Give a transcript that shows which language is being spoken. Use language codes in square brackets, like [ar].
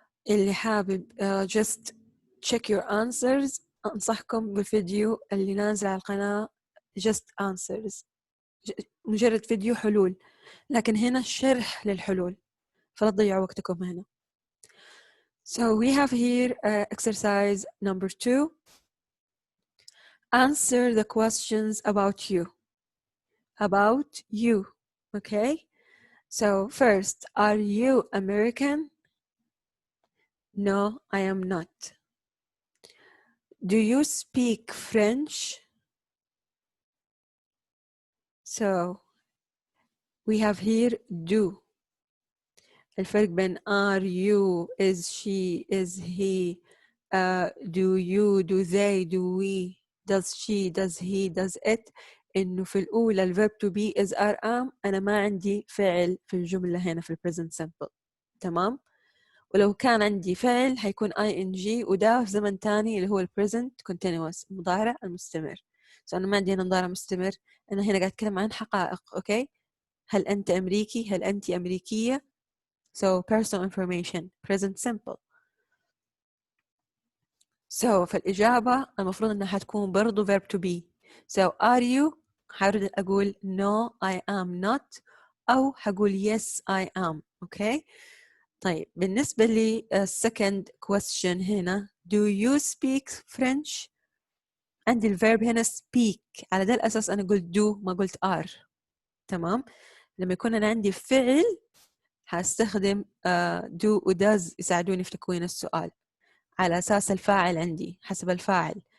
[ar] اللي حابب [en] just check your answers [ar] أنصحكم بالفيديو اللي نازل على القناة [en] just answers [ar] مجرد فيديو حلول، لكن هنا شرح للحلول فلا تضيعوا وقتكم هنا. [en] So we have here exercise number 2. Answer the questions about you. About you. Okay? So first, are you American? No, I am not. Do you speak French? So we have here do. [ar] الفرق بين [en] are you, is she, is he, do you, do they, do we, does she, does he, does it. [ar] إنه في الأولى الverb to be is are am، أنا ما عندي فعل في الجملة هنا في present simple. تمام؟ ولو كان عندي فعل هيكون ing وده في زمن تاني اللي هو present continuous المضارع المستمر. أنا ما عندي هنا مضارع مستمر، أنا هنا قاعد أتكلم عن حقائق. أوكي؟ هل أنت أمريكي؟ هل أنت أمريكية؟ [en] So personal information present simple. [ar] So فالإجابة المفروض أنها حتكون برضو verb to be. [en] So are you؟ [ar] حارد أقول [en] no I am not، [ar] أو حقول [en] yes I am. Okay. [ar] طيب بالنسبة لي [en] second question [ar] هنا [en] do you speak French؟ [ar] عندي الverb هنا speak، على ده الأساس أنا قلت do ما قلت are. تمام. لما يكون أنا عندي فعل هستخدم do و does يساعدوني في تكوين السؤال على أساس الفاعل عندي حسب الفاعل.